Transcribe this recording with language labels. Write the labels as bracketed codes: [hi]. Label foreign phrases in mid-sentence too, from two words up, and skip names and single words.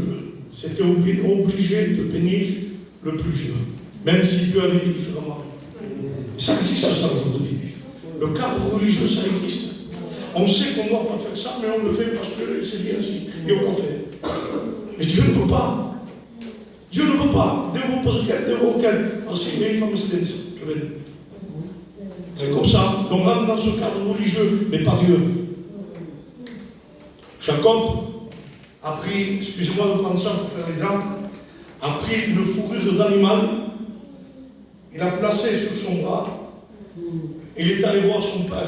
[fr] C'était obligé de bénir le plus vieux, même si Dieu avait dit différemment. Et ça existe ça aujourd'hui. Le cadre religieux, ça existe. On sait qu'on ne doit pas faire ça, mais on le fait parce que c'est bien ainsi. Et on le fait. Mais Dieu ne veut pas. Dieu ne veut pas. [pt] Deus quer. Assim, bem família. [fr] C'est comme ça. On rentre dans ce cadre religieux, mais pas Dieu. Jacob a pris, excusez-moi de prendre ça pour faire l'exemple, a pris une fourrure d'animal, il a placé sur son bras, et il est allé voir son père.